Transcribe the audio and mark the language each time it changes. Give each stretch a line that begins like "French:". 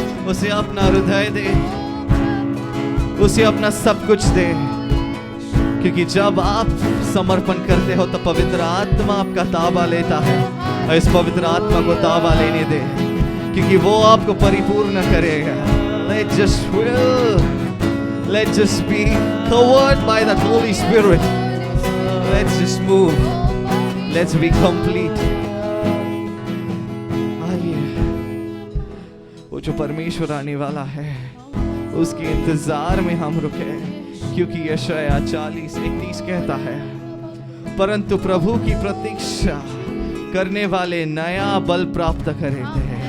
Hindi: उसे अपना हृदय दे, उसे अपना सब कुछ दे, क्योंकि जब आप समर्पण करते हो तो पवित्र आत्मा आपका ताबा लेता है। और इस पवित्र आत्मा को ताबा लेने दे, क्योंकि वो आपको परिपूर्ण करेगा।
English: Let's just will, let's just be covered by that Holy Spirit. Let's just move, let's be complete.
Hindi: वो जो परमेश्वर आने वाला है उसके इंतजार में हम रुके, क्योंकि यशायाह 40:31 कहता है, परंतु प्रभु की प्रतीक्षा करने वाले नया बल प्राप्त करेंगे।